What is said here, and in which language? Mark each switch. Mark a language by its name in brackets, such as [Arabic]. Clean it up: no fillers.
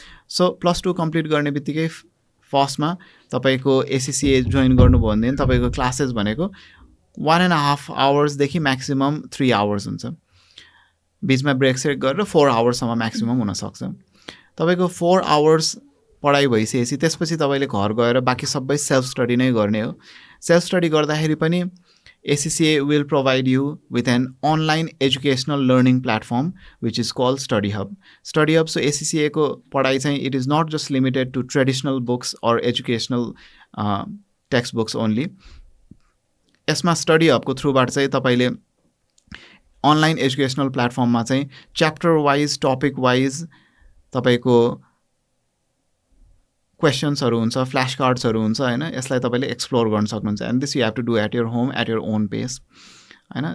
[Nepali] So +2 complete गर्ने बित्तिकै फर्स्टमा तपाईँको एसिसिए जोइन गर्नुभयो भनेदेखि तपाईँको क्लासेस भनेको 1.5 hours म्याक्सिमम् 3 hours हुन्छ. बिचमा ब्रेक सेक गरेर 4 hours म्याक्सिमम् हुनसक्छ. तपाईँको 4 hours पढाइ भइसकेपछि त्यसपछि तपाईँले घर गएर बाँकी सबै सेल्फ स्टडी नै गर्ने हो. सेल्फ स्टडी गर्दाखेरि पनि [English] ACCA will provide you with an online educational learning platform which is called Study Hub. Study Hub, so [Nepali] ACCA को पढाइ चाहिँ [English] it is not just limited to traditional books or educational textbooks only. [Nepali] यसमा Study Hub को थ्रुबाट चाहिँ तपाईले online educational platform मा चाहिँ chapter wise, topic wise तपाईको क्वेसन्सहरू हुन्छ, फ्ल्यास कार्ड्सहरू हुन्छ होइन. यसलाई तपाईँले एक्सप्लोर गर्न सक्नुहुन्छ. [English] And this you have to do at your home at your own pace. [Nepali] होइन.